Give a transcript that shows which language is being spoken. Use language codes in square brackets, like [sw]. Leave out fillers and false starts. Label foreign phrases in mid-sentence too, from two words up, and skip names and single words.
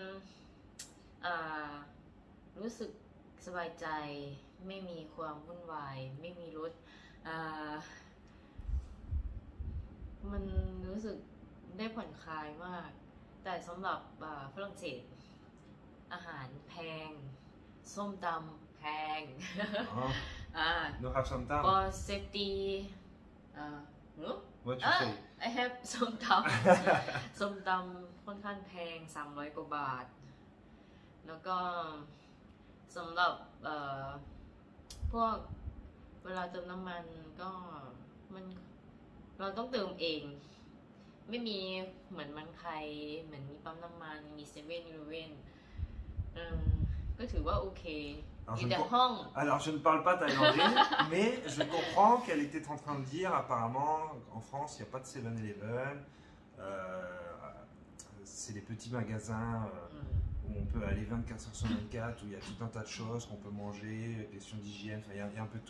[th] รู้สึกสบายใจไม่มีความวุ่นวายไม่มีรถมันรู้สึกได้ผ่อนคลายมากแต่สำหรับฝรั่งเศสอาหารแพงส้มตำแพง [en] No have some time. for safety What you say? I have [th] ส้มตำ ส้มตำค่อนข้างแพง300 กว่าบาทแล้วก็สำหรับพวกเวลาเติมน้ำมันก็เราต้องเติมเองไม่มีเหมือนมันไทยเหมือนมีปั๊มน้ำมันมีเซเว่นอีเลฟเว่นก็ถือว่าโอเคอยู่แต่ห้อง [fr] Alors je ne parle pas thaïlandais, mais je comprends qu'elle était en train de dire apparemment en France il n'y a pas de 7-Eleven, c'est des petits magasins où on peut aller 24 heures sur 24, où il y a tout un tas de choses qu'on peut manger, questions d'hygiène, enfin, il y a un peu de tout.